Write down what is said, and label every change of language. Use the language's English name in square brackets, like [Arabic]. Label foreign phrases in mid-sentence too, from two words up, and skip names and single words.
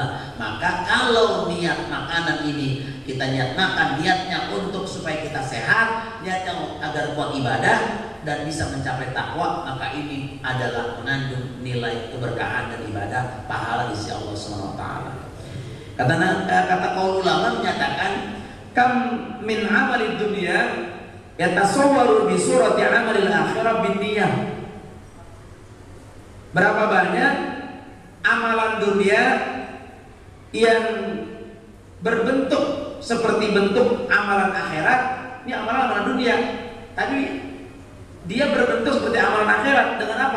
[Indonesian] Maka kalau niat makanan ini, kita niat makan, niatnya untuk supaya kita sehat, niatnya agar kuat ibadah dan bisa mencapai takwa, maka ini adalah mengandung nilai keberkahan dan ibadah, pahala di sisi Allah [Arabic] سبحانه وتعالى. [Indonesian] Kata kaum ulama menyatakan, [Arabic] كم من عمل الدنيا يتصور بصورة عمل الآخرة بالنية. [Indonesian] Berapa banyak amalan dunia yang berbentuk seperti bentuk amalan akhirat. Ini amalan dunia, tapi dia berbentuk seperti amalan akhirat dengan apa?